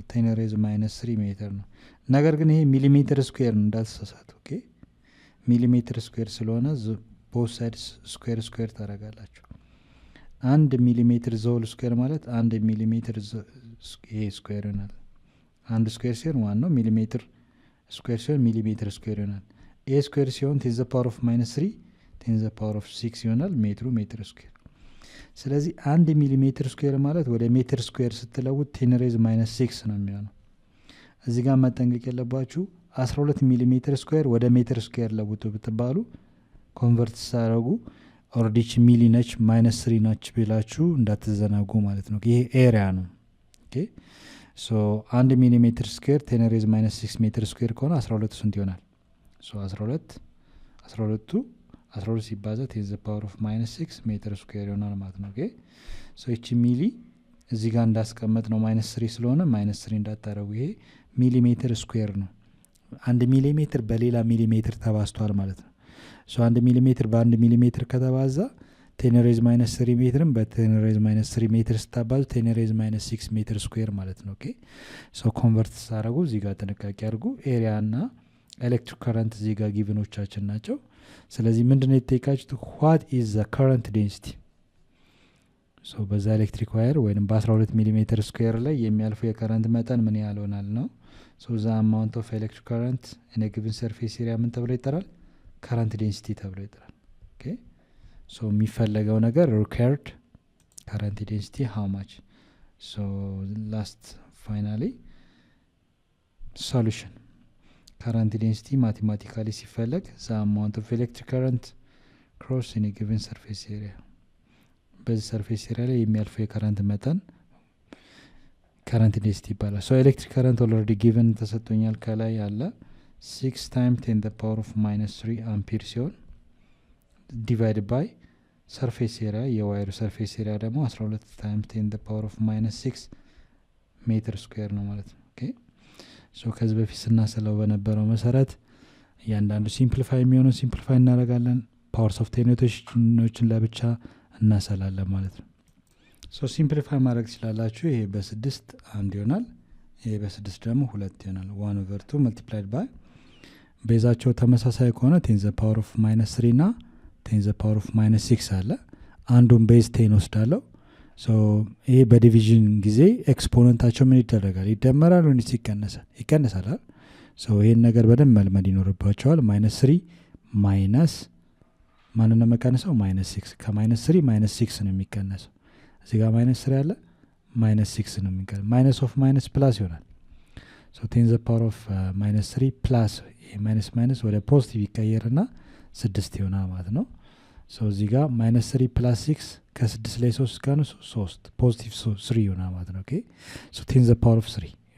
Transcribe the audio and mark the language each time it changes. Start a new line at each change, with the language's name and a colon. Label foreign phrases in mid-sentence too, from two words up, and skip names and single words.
Amharic: 10⁻³ ሜትር ነው። ነገር ግን ይሄ
English: millimeter square
Amharic: ነው እንዳትሳሳቱ።
English: OK millimeter square
Amharic: ስለሆነ
English: both sides square
Amharic: ታደርጋላችሁ። 1
English: millimeter the whole square
Amharic: ማለት 1 ሚሊሜትር ይሄ
English: square።
Amharic: 1 ስኩዌር ሲሆን 1 ነው።
English: millimeter square
Amharic: ሲሆን
English: millimeter square
Amharic: ይሆናል።
English: A square
Amharic: ሲሆን 10
English: the power of -3 10 the power of 6 ይሆናል። meter square። ስለዚህ 1 millimeter square
Amharic: ማለት ወደ
English: meter square
Amharic: ስትለውጥ 10⁻⁶ ነው የሚሆነው። እዚህ ጋር መጠንቀቅ ያለባችሁ 12
English: millimeter square
Amharic: ወደ
English: meter square
Amharic: ለውጡ ብትባሉ ኮንቨርት ሳረጉ ኦርዲች ሚሊ ነች -3 ነች ብላችሁ እንዳትዘናጉ ማለት ነው። ይሄ ኤሪያ ነው።
English: OK 1 millimeter square 10⁻⁶ meter square
Amharic: ከሆነ 12 ስንት ይሆናል? 12ቱ 12 ሲባዛ 10
English: the power of minus 6 meter square
Amharic: ይሆናል ማለት ነው።
English: OK so
Amharic: እቺ ሚሊ እዚህ ጋር እንዳስቀመጥ ነው ማይነስ 3 ስለሆነ ማይነስ 3 እንዳታረጉ። ይሄ
English: millimeter square
Amharic: ነው። 1 ሚሊሜትር በሌላ ሚሊሜትር ተባዝቷል ማለት ነው። ሶ 1 ሚሊሜትር በ1 ሚሊሜትር ከተባዛ 10
English: raise minus 3 meter
Amharic: በ10
English: raise minus 3 meter
Amharic: ስታባዙ 10
English: raise minus 6 meter square
Amharic: ማለት ነው።
English: OK so convert
Amharic: ሳረጉ እዚህ ጋር ጥንቃቄ አድርጉ። ኤሪያ እና
English: electric current
Amharic: እዚህ ጋር ጊቭኖቻችን ናቸው። ስለዚህ ምንድነው የተጠየቃችሁት?
English: what is the current density?
Amharic: ሶ በዛ
English: electric wire
Amharic: ወይንም በ12
English: millimeter square
Amharic: ላይ የሚያልፈው የከረንት መጠን ምን ያህል ይሆናል ነው። ሶ
English: the amount of electric current in a given surface area
Amharic: ምን ተብሎ ይጠራል?
English: current density
Amharic: ተብሎ ይጠራል።
English: OK so
Amharic: የሚፈለገው ነገር
English: required current density how much? so last finally solution current density mathematically ሲፈለግ the amount of electric current cross in a given surface area በዚህ surface area
Amharic: ላይ የሚያልፈው የከረንት መጠን
English: current density ይባላል። so electric current already given
Amharic: ተሰጥቶኛል ከላይ ያለ
English: 6 times 10 the power of minus 3 ampere ሲሆን divided by surface area የዋየሩ surface area ደግሞ 12 times 10 the power of minus 6 meter square
Amharic: ነው ማለት ነው።
English: OK so
Amharic: ከዚህ በፊት ስናሰለው በነበረው መሰረት እያንዳንዱ ሲምፕሊፋይ የሚሆነው ሲምፕሊፋይ እናደርጋለን።
English: powers of tens
Amharic: ለብቻ እናሰላለን ማለት ነው።
English: so simplify
Amharic: ማድረግ ትችላላችሁ። ይሄ በ6 1 ይሆናል። ይሄ በ6 ደግሞ 2 ይሆናል። 1/2
English: multiplied by
Amharic: ቤዛቸው ተመሳሳይ ከሆነ 10
English: the power of minus 3
Amharic: እና 10
English: the power of minus 6
Amharic: አለ። አንዱን ቤዝ 10 ወስዳለሁ። ሶ ይሄ በዲቪዥን ጊዜ ኤክስፖነንታቸው ምን ይደረጋል? ይደመራል ወይስ ይቀነሳል? ይቀነሳል። ሶ ይሄን ነገር በደንብ መልመድ ይኖርባቸዋል። -3 ማይነስ ማንን ነው መቀነሰው? -6 ከ-3 -6 ነው የሚቀነሰው። እዚህ ጋር -3 አለ -6 ነው የሚቀነሰው።
English: minus of minus plus
Amharic: ይሆናል። ሶ 10
English: the power of -3
Amharic: ፕላስ ይሄ
English: minus minus
Amharic: ወደ ፖዚቲቭ ይቀየርና 6 ይሆናል ማለት ነው። ሶ እዚህ ጋር -3 + 6 ከ6 ላይ 3 ጋር 3 ፖዚቲቭ 3 ይሆናል ማለት ነው።
English: OK so
Amharic: 10
English: the power of 3